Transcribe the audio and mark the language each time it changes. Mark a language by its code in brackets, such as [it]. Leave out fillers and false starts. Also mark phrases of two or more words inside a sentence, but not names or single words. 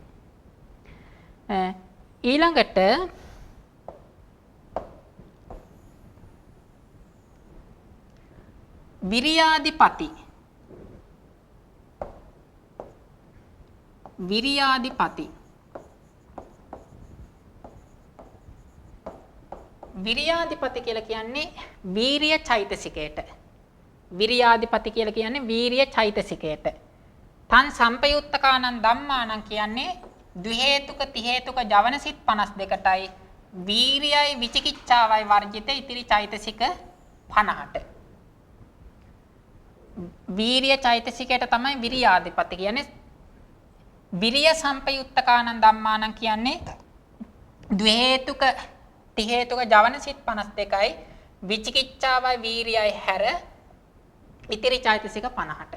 [si] ඊළඟට විරියාදිපති විරියාදිපති කියලා කියන්නේ වීරිය චෛතසිකයට. විරියාදිපති කියලා කියන්නේ වීරිය චෛතසිකයට. [pi] තන් සම්පයුත්තකානං ධම්මානං [si] කියන්නේ ද්වි හේතුක ති හේතුක ජවන සිත් 52ටයි වීරියයි විචිකිච්ඡාවයි වර්ජිත ඉතිරි චෛතසික 50ට. වීරිය චෛතසිකයට තමයි විරියාදිපති කියන්නේ. [pi] විරිය සම්පයුත්තකානං ධම්මානං [si] කියන්නේ ද්වි හේතුක ති හේතුක ජවන සිත් 52යි විචිකිච්ඡාවයි වීරියයි හැර ඉතිරි චෛතසික 50ට.